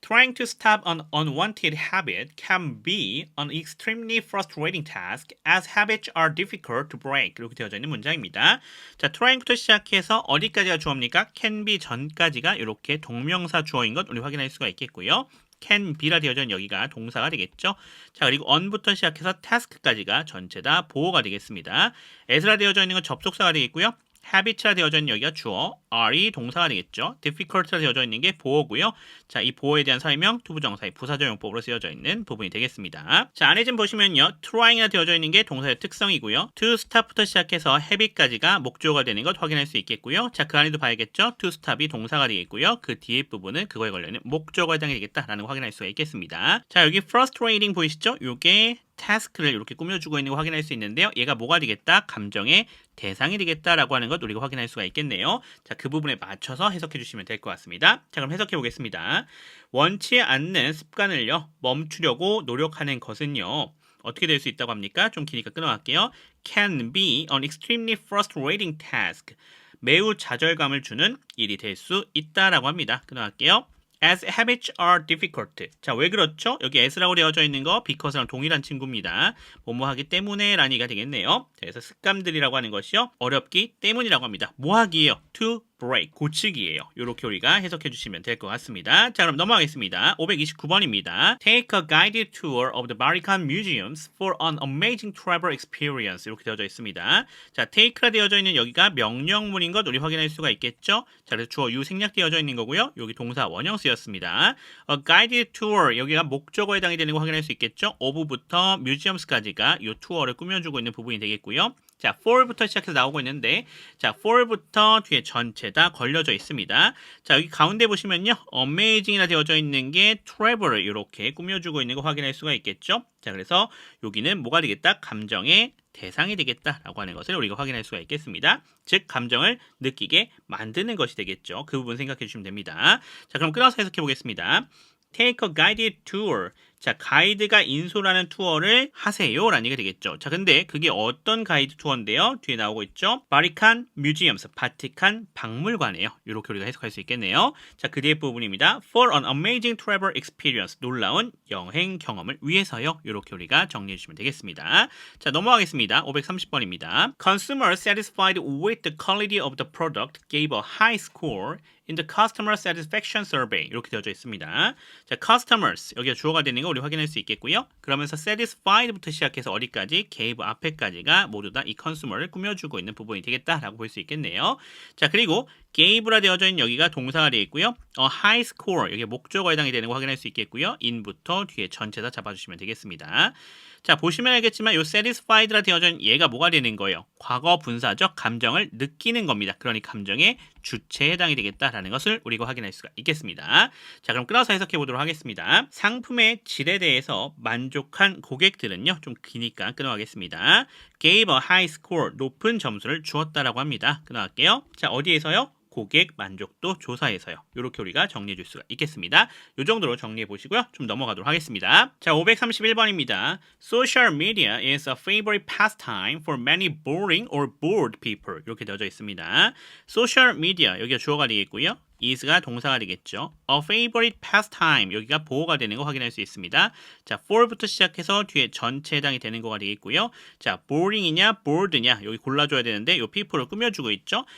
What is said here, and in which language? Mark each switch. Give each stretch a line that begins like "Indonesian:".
English: Trying to stop an unwanted habit can be an extremely frustrating task as habits are difficult to break.
Korean: 이렇게 되어져 있는 문장입니다. 자, trying부터 시작해서 어디까지가 주어입니까?
English: can be
Korean: 전까지가 이렇게 동명사 주어인 것 우리 확인할 수가 있겠고요. can be라 되어져 있는 여기가 동사가 되겠죠. 자, 그리고 on부터 시작해서 task까지가 전체 다 보어가 되겠습니다. as라 되어져 있는 건 접속사가 되겠고요. habit라 되어져 있는 여기가 주어, are이 동사가 되겠죠. difficult라 되어져 있는 게 보어고요. 자, 이 보어에 대한 설명, 투부정사의 부사적 용법으로 쓰여져 있는 부분이 되겠습니다. 자, 안에 좀 보시면요. trying이라 되어져 있는 게 동사의 특성이고요. to stop부터 시작해서 habit까지가 목적어가 되는 것 확인할 수 있겠고요. 자, 그 안에도 봐야겠죠. to stop이 동사가 되겠고요. 그 뒤에 부분은 그거에 걸려있는 목적어에 해당이 되겠다라는 거 확인할 수가 있겠습니다. 자, 여기 frustrating 보이시죠? 요게 타스크를 이렇게 꾸며주고 있는 거 확인할 수 있는데요. 얘가 뭐가 되겠다? 감정의 대상이 되겠다라고 하는 것 우리가 확인할 수가 있겠네요. 자, 그 부분에 맞춰서 해석해 주시면 될 것 같습니다. 자, 그럼 해석해 보겠습니다. 원치 않는 습관을요, 멈추려고 노력하는 것은요, 어떻게 될 수 있다고 합니까? 좀 기니까 끊어갈게요.
English: Can be an extremely frustrating task.
Korean: 매우 좌절감을 주는 일이 될 수 있다라고 합니다. 끊어갈게요.
English: As habits are difficult.
Korean: 자, 왜 그렇죠? 여기 as라고 되어져 있는 거 because랑 동일한 친구입니다. 뭐뭐 하기 때문에 라니가 되겠네요. 자, 그래서 습관들이라고 하는 것이요. 어렵기 때문이라고 합니다. 뭐 하기예요?
English: To break.
Korean: 고치기예요. 이렇게 우리가 해석해 주시면 될 것 같습니다. 자, 그럼 넘어가겠습니다. 529번입니다.
English: Take a guided tour of the Vatican museums for an amazing travel experience.
Korean: 이렇게 되어져 있습니다. 자, take라 되어져 있는 여기가 명령문인 것 우리 확인할 수가 있겠죠? 자, 그래서 주어 you 생략되어져 있는 거고요. 여기 동사 원형 쓰였습니다.
English: A guided tour.
Korean: 여기가 목적어에 해당이 되는 거 확인할 수 있겠죠? of부터 museums까지가 이 투어를 꾸며주고 있는 부분이 되겠고요. 자, for부터 시작해서 나오고 있는데, 자, for부터 뒤에 전체 다 걸려져 있습니다. 자, 여기 가운데 보시면요, amazing이라 되어져 있는 게 travel을 이렇게 꾸며주고 있는 거 확인할 수가 있겠죠. 자, 그래서 여기는 뭐가 되겠다? 감정의 대상이 되겠다라고 하는 것을 우리가 확인할 수가 있겠습니다. 즉, 감정을 느끼게 만드는 것이 되겠죠. 그 부분 생각해 주시면 됩니다. 자, 그럼 끊어서 해석해 보겠습니다.
English: Take a guided tour.
Korean: 자, 가이드가 인솔하는 투어를 하세요 라는 얘기가 되겠죠. 자, 근데 그게 어떤 가이드 투어인데요? 뒤에 나오고 있죠. 바티칸 뮤지엄스, 바티칸 박물관이에요. 이렇게 우리가 해석할 수 있겠네요. 자, 그 뒤에 부분입니다.
English: For an amazing travel experience.
Korean: 놀라운 여행 경험을 위해서요. 이렇게 우리가 정리해 주시면 되겠습니다. 자, 넘어가겠습니다. 530번입니다.
English: Consumers satisfied with the quality of the product gave a high score in the customer satisfaction survey.
Korean: 이렇게 되어져 있습니다.
English: 자, customers.
Korean: 여기가 주어가 되는 거 우리 확인할 수 있겠고요. 그러면서 satisfied부터 시작해서 어디까지? gave 앞에까지가 모두 다 이 consumer를 꾸며주고 있는 부분이 되겠다라고 볼 수 있겠네요. 자, 그리고 gave라 되어져 있는 여기가 동사가 되어 있고요.
English: high score.
Korean: 여기 목적어에 해당이 되는 거 확인할 수 있겠고요. in부터 뒤에 전체 다 잡아주시면 되겠습니다. 자, 보시면 알겠지만 이 satisfied라 되어져 있는 얘가 뭐가 되는 거예요? 과거 분사적 감정을 느끼는 겁니다. 그러니 감정의 주체에 해당이 되겠다라는 것을 우리가 확인할 수가 있겠습니다. 자, 그럼 끊어서 해석해 보도록 하겠습니다. 상품의 질에 대해서 만족한 고객들은요, 좀 기니까 끊어가겠습니다.
English: gave a high score,
Korean: 높은 점수를 주었다라고 합니다. 끊어갈게요. 자, 어디에서요? 고객 만족도 조사에서요. 이렇게 우리가 정리해 줄 수가 있겠습니다. 이 정도로 정리해 보시고요. 좀 넘어가도록 하겠습니다. 자, 531번입니다.
English: Social media is a favorite pastime for many boring or bored people.
Korean: 이렇게 되어져 있습니다. Social media, 여기가 주어가 되겠고요. is가 동사가 되겠죠.
English: A favorite pastime,
Korean: 여기가 보어가 되는 거 확인할 수 있습니다. 자, for부터 시작해서 뒤에 전체 해당이 되는 거가 되겠고요. 자, boring이냐 bored냐 여기 골라줘야 되는데 이 people을 꾸며주고 있죠.